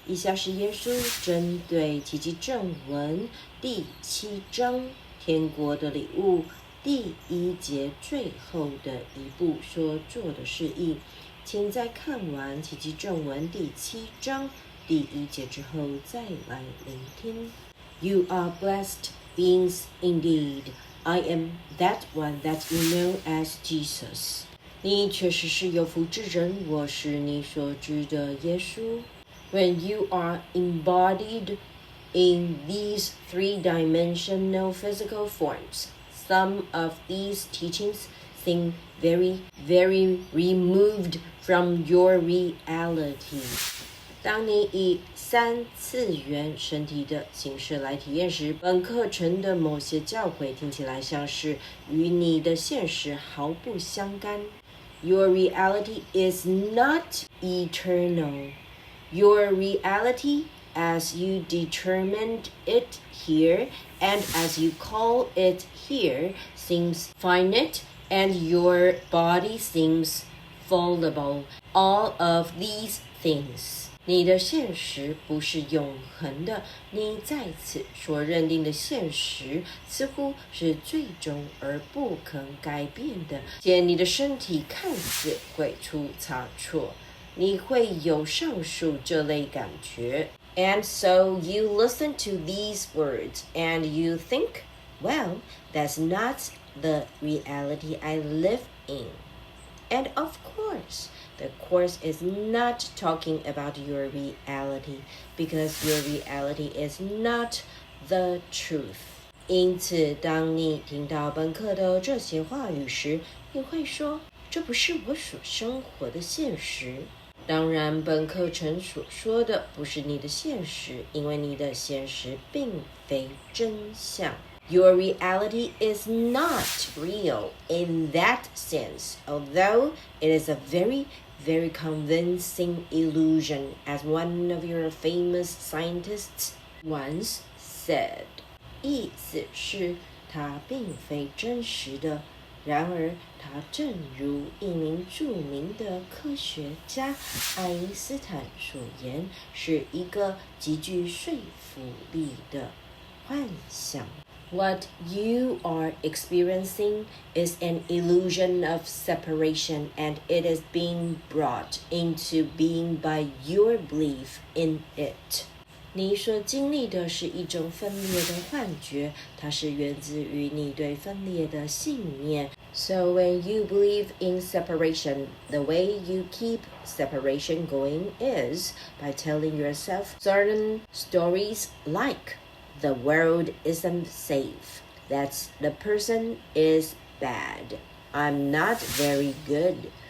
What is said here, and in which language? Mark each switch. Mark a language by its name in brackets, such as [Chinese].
[Chinese] 以下是耶稣针对奇迹正文第7章天国的礼物第1节最后的一步所做的示意，请在看完奇迹正文第7章第1节之后再来聆听。 [English] You are blessed beings indeed. I am that one that you know as Jesus. [Chinese] 你确实是有福之人，我是你所知的耶稣。 [English] When you are embodied in these three-dimensional physical forms, some of these teachings seem very, very removed from your reality. [Chinese] 当你以3次元身体的形式来体验时，本课程的某些教诲听起来像是与你的现实毫不相干。 [English] Your reality is not eternal. Your reality, as you determined it here and as you call it here, seems finite, and your body seems fallible. All of these things. [Chinese] 你的现实不是永恒的，你在此所认定的现实似乎是最终而不可改变的，且你的身体看似会出差错，你会有上述这类感觉。 [English] And so you listen to these words and you think, well, that's not the reality I live in. And of course,The Course is not talking about your reality because your reality is not the truth. [Chinese] 因此，当你听到本课的这些话语时，你会说，这不是我所生活的现实。当然，本课程所说的不是你的现实，因为你的现实并非真相。 [English] Your reality is not real in that sense, although it is a very convincing illusion, as one of your famous scientists once said. [Chinese] 意思是它并非真实的，然而它正如一名著名的科学家爱因斯坦所言，是一个极具说服力的幻想。 [English] What you are experiencing is an illusion of separation, and it is being brought into being by your belief in it. [Chinese] 你所经历的是一种分裂的幻觉，它是源自于你对分裂的信念。 [English] So when you believe in separation, the way you keep separation going is by telling yourself certain stories like,The world isn't safe. That the person is bad. I'm not very good.